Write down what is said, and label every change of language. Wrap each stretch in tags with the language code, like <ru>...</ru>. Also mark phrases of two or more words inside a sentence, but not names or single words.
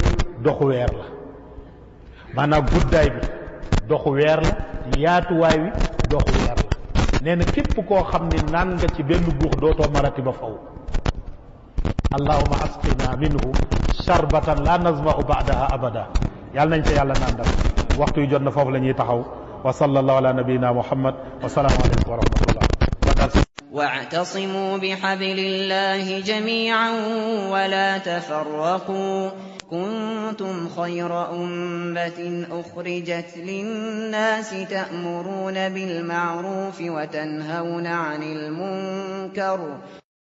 <wo>doxu weer la maanaam guddaay bi doxu weer la yaatuwaay wi doxu weer la nee na képp koo xam ni naan nga ci benn guux dootoo marati ba faw</wo> <ar>اللهم اسقنا منه شربة لا نظمأ بعدها أبدا</ar> <wo>yàlla nañ ca yàlla naan dal waxtu yu jot na foofu la ñuy taxaw</wo> <ar>وصلى الله على نبينا محمد والسلام عليكم ورحمة الله واعتصموا بحبل الله جميعا ولا تفرقوا كنتم خير أمة أخرجت للناس تأمرون بالمعروف وتنهون عن المنكر</ar>